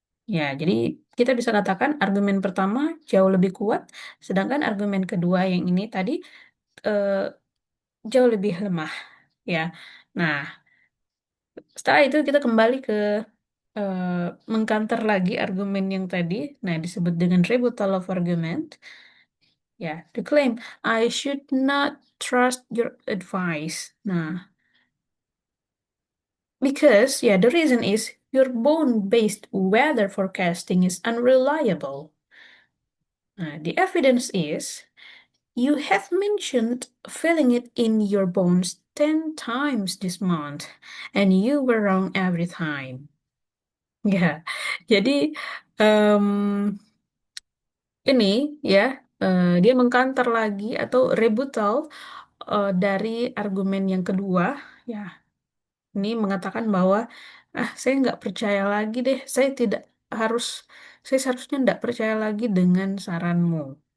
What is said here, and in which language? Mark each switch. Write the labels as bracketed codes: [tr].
[id] Ya, jadi kita bisa katakan argumen pertama jauh lebih kuat, sedangkan argumen kedua yang ini tadi eh, jauh lebih lemah. Ya, nah setelah itu kita kembali ke eh, mengkanter lagi argumen yang tadi. Nah, disebut dengan [en] rebuttal of argument. Ya, the claim, I should not trust your advice. Nah, because, yeah, the reason is your bone-based weather forecasting is unreliable. The evidence is you have mentioned feeling it in your bones 10 times this month, and you were wrong every time. [id] Ya, jadi em, ini ya dia mengkanter lagi atau rebuttal dari argumen yang kedua. Ya, ini mengatakan bahwa saya nggak percaya lagi deh, harus, saya seharusnya nggak percaya lagi dengan saranmu.